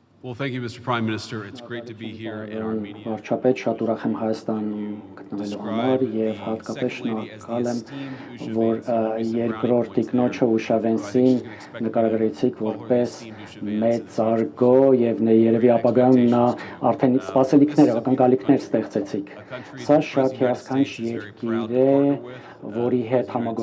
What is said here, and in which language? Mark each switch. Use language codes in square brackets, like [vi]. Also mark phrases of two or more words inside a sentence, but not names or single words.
[en] Well, thank you, Mr. Prime Minister. It's great to be here in our media. [hy] Վարչապետ, շատ ուրախ եմ Հայաստանում գտնվելու համար եւ հատկապես շնորհակալ եմ, որ երկրորդ տիկնոջը Ուշավենսին նկարագրեցիք որպես մեծարգո եւ երևի ապագայում նա արդեն սպասելիքներ, ակնկալիքներ ստեղծեցիք։ Սա շատ հիասքանչ երկիր է, որի հետ